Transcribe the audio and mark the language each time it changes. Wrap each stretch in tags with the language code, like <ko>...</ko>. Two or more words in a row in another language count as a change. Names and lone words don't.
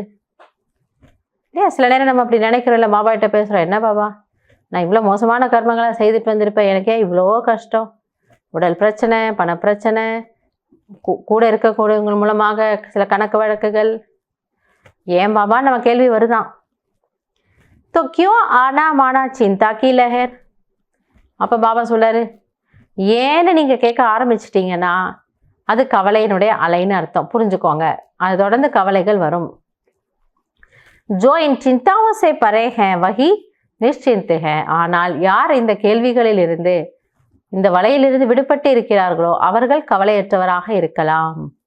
<ta>இல்லையா, சில நேரம் நம்ம அப்படி நினைக்கிறோம்ல, பாபா கிட்ட பேசுகிறோம், என்ன பாபா நான் இவ்வளோ மோசமான கர்மங்களாக செய்துட்டு வந்திருப்பேன், எனக்கே இவ்வளோ கஷ்டம், உடல் பிரச்சனை, பண பிரச்சனை, கூட இருக்கக்கூடியவங்க மூலமாக சில கணக்கு வழக்குகள், ஏன் பாபா நம்ம கேள்வி வருதான்.</ta> <hi>तो क्यों आना माना चिंता की लहर.</hi> <ta>அப்போ பாபா சொல்லாரு, ஏன்னு நீங்கள் கேட்க ஆரம்பிச்சிட்டிங்கன்னா அது கவலையினுடைய அலைன்னு அர்த்தம், புரிஞ்சுக்கோங்க. அது தொடர்ந்து கவலைகள் வரும்.</ta> <hi>जो इन चिंताओं से परे है वही निश्चिंत है.</hi> <ta>ஆனால் யார் இந்த கேள்விகளில் இருந்து, இந்த வலையிலிருந்து விடுபட்டு இருக்கிறார்களோ அவர்கள் கவலையற்றவராக இருக்கலாம்.</ta>